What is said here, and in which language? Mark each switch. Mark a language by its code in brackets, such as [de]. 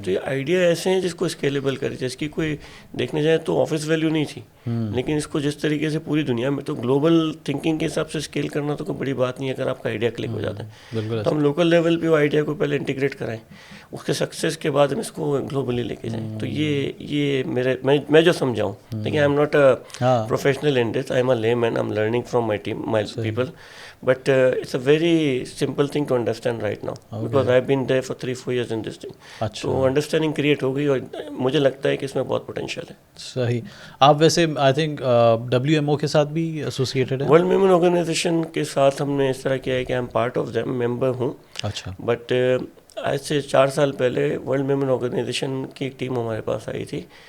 [ur] تو یہ آئیڈیا ایسے ہیں جس کو اسکیلیبل کرے, جس کی کوئی دیکھنے جائے تو آفس ویلیو نہیں تھی, لیکن اس کو جس طریقے سے پوری دنیا میں تو گلوبل تھنکنگ کے حساب سے اسکیل کرنا تو کوئی بڑی بات نہیں ہے اگر آپ کا آئیڈیا کلک ہو جاتا ہے. تو ہم لوکل لیول پہ وہ آئیڈیا کو پہلے انٹیگریٹ کرائیں, اس کے سکسیس کے بعد ہم اس کو گلوبلی لے کے جائیں. تو یہ میرے میں جو سمجھاؤں, لیکن [en] I am not a professional in this, I am a layman, I am learning from my team, my people. But it's a very simple thing to understand right now because I've been there for 3-4 years in this thing. [ur] تو understanding create ہو گئی اور مجھے لگتا ہے کہ اس میں بہت پوٹینشیل ہے. صحیح. آپ ویسے [en] I think [ur] WMO کے ساتھ بھی ایسوسیٹیڈ ہیں؟ ورلڈ ویمن آرگنائزیشن کے ساتھ ہم نے اس طرح کیا ہے کہ [en] I am part of them, [ur] ممبر ہوں. اچھا. بٹ آج سے 4 سال پہلے ورلڈ ویمن آرگنائزیشن کی ایک ٹیم ہمارے پاس آئی تھی.